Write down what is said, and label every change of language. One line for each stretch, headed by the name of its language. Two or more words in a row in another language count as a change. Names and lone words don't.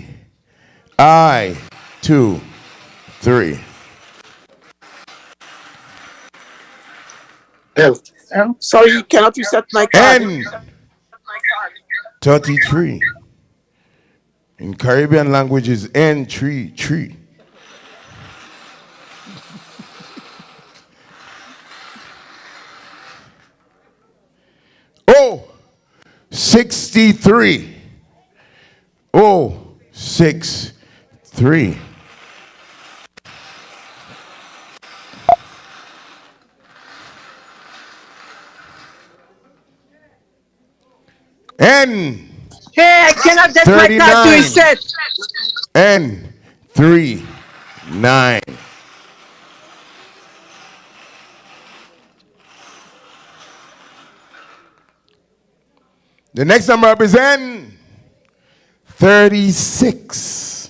English: I 23. Sorry, cannot you set my card? N 33. In Caribbean languages, N tree. O 63. O 63. N. Hey, I cannot get my card to reset. N 39. The next number up is N 36.